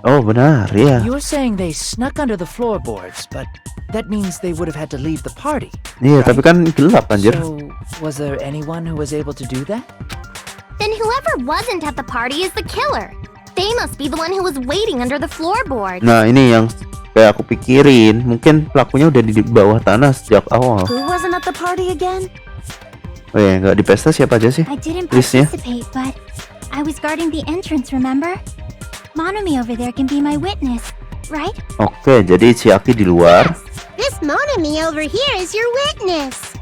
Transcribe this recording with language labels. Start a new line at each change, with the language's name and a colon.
Indonesian: Oh benar ya.
English: You were saying they snuck under the floorboards, but that means they would have had to leave the party.
Indonesian: Iya tapi kan gelap anjir.
English: So, was there anyone who was able to do that? Then whoever wasn't at the party is the killer. They must be the one who was waiting under the floorboard.
Indonesian: Nah ini yang kayak aku pikirin. Mungkin pelakunya udah di bawah tanah sejak awal.
English: Who wasn't at the party again?
Indonesian: Oh ya nggak di pesta siapa aja sih?
English: I didn't
Indonesian: Listnya?
English: participate, but I was guarding the entrance, remember? Monomi over there can be my witness, right?
Indonesian: Oke jadi si Aki di luar.
English: This Monomi over here is your witness.